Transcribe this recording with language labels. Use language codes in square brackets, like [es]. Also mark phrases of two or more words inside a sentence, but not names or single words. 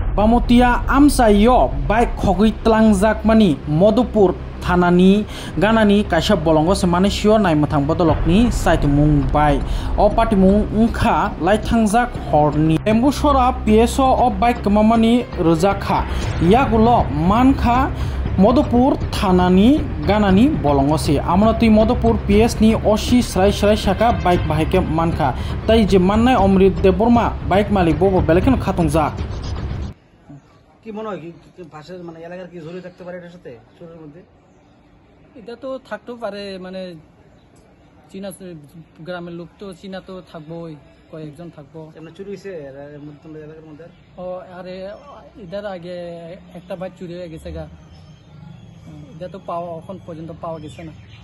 [trp] बामतिया आमसायो बाइक खगै तलांजाकमानि मधुपुर थानानि गानानि काइसा बलंग सेमाने सियो नायमथां बदलकनि साइतमुं बाय अ पाटिमुं उंखा लाइथांजाक हरनि एम्बुसरा पिएसओ अ बाइक कमामानि रोजाखा यागुलो मानखा मधुपुर थानानि गानानि बलंगसे आमनति मधुपुर पीएस नि ओसी स्राय स्राय शाखा बाइक बाहायके मानखा ताई जे माननाय अमृत देबबर्मा बाइक मालिक बबो बेलेकेन खातंजा [bn] কি মনে হয় কি ভাষার মানে এলাকার কি জড়িত থাকতে পারে এটার সাথে চোরের মধ্যে? এটা তো থাকতেও পারে, মানে চীনা গ্রামের লোক তো চীনা তো থাকবোই, কয়েকজন থাকবো। এমনি চুরি হয়েছে এলাকার মধ্যে? ও আরে এটার আগে একটা বাইক চুরি হয়ে গেছে গা, এটা তো পাওয়া এখন পর্যন্ত পাওয়া গেছে না।